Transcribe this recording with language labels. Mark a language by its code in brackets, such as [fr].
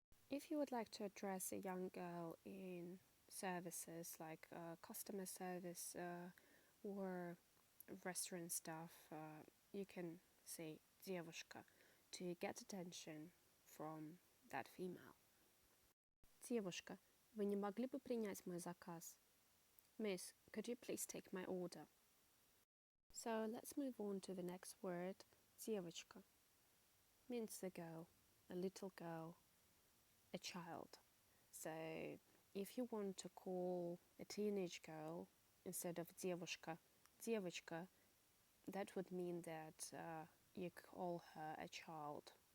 [en] If you would like to address a young girl in services like customer service or restaurant staff, you can say девушка to get attention from that female. [ru] Девушка, вы не могли бы принять мой заказ? [en] Miss, could you please take my order? So let's move on to the next word, девочка. Means the girl, a little girl, a child. So if you want to call a teenage girl instead of девушка, девочка, that would mean that you call her a child.